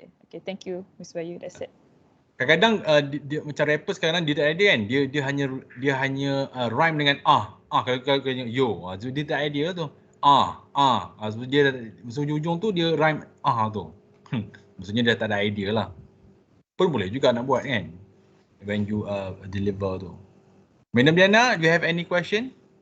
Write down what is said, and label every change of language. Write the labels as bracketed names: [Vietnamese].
[English] Okay, thank you Miss Bayu, that's it. [Malay] Kadang-kadang dia macam [English] rapper [Malay] sekarang dia tak ada kan. Dia hanya [English] rhyme [Malay] dengan kalau yo. So dia tak idea tu. So dia ujung-ujung tu dia [English] rhyme [Malay] tu. Maksudnya dia tak ada idea lah. Pun boleh juga nak buat kan. [English] When you deliver [Malay] tu. [English] Madam Diana, do you have any question?